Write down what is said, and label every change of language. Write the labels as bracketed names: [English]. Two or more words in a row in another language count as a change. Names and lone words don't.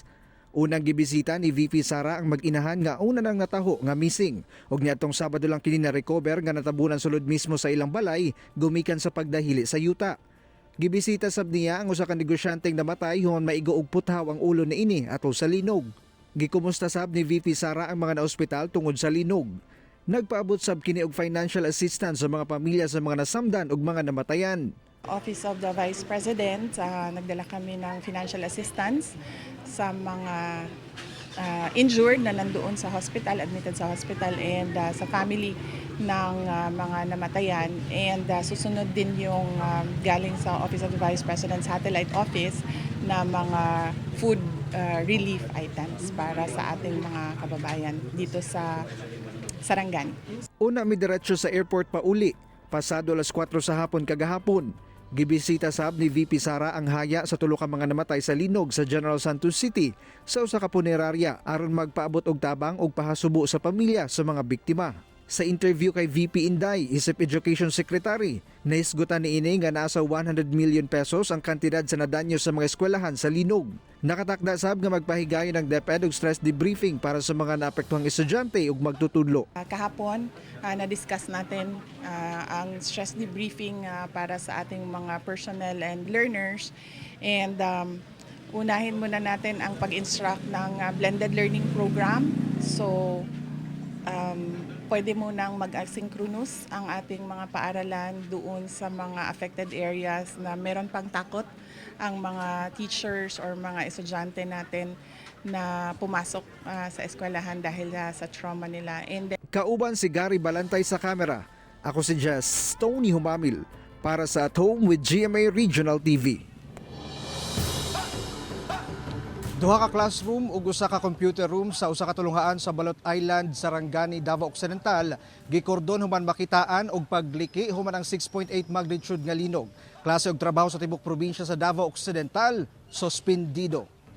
[Cebuano] Unang gibisita ni VP Sara ang mag-inahan nga una nang nataho nga missing ug niadtong Sabado lang kini na-recover nga natabunan sulod mismo sa ilang balay gumikan sa pagdahili sa yuta. Gibisita sab niya ang usa ka negosyanteng namatay human maigo og puthaw ang ulo niini atol sa linog. Gikumusta sab ni VP Sara ang mga naospital tungod sa linog. Nagpaabot sab kini og [English] financial assistance [Cebuano] sa mga pamilya sa mga nasamdan ug mga namatayan. [Filipino] Office of the Vice President, nagdala kami ng [English] financial assistance [Filipino] sa mga injured na nandoon sa hospital, admitted sa hospital, and sa family ng mga namatayan. And susunod din yung galing sa Office of the Vice President Satellite Office na mga [English] food relief items [Filipino] para sa ating mga kababayan dito sa Sarangani. [Cebuano] Una midiretso sa airport pauli, pasado alas 4 sa hapon kagahapon. Gibisita sab ni VP Sara ang haya sa tulo ka mga namatay sa linog sa General Santos City sa usa ka punerarya aron magpaabot og tabang og pahasubo sa pamilya sa mga biktima. Sa interview kay VP Inday, isip [English] Education Secretary, [Cebuano] naisgutan niini nga nasa 100 million pesos ang kantidad sa nadanyo sa mga eskwelahan sa linog. Nakatakda sab nga magpahigayon ng DepEd og [English] stress debriefing [Cebuano] para sa mga naapektuhang estudyante ug magtutudlo. [Filipino] Kahapon, na-discuss natin ang [English] stress debriefing [Filipino] para sa ating mga [English] personnel and learners. [Filipino] And unahin muna natin ang pag-instruct ng [English] blended learning program. [Filipino] So, pwede munang mag-asynchronous ang ating mga paaralan doon sa mga [English] affected areas [Filipino] na meron pang takot ang mga teachers or mga estudyante natin na pumasok sa eskwelahan dahil sa trauma nila. And [Cebuano] Kauban si Gary Balantay sa kamera. Ako si Jess Tony Humamil para sa At Home with GMA Regional TV. Duha ka classroom ug usa ka computer room sa usa ka tulunghaan sa Balot Island, Sarangani, Davao Occidental gikordon human makitaan og pagliki human ang 6.8 magnitude nga linog. Klase og trabaho sa tibok probinsya sa Davao Occidental suspendido.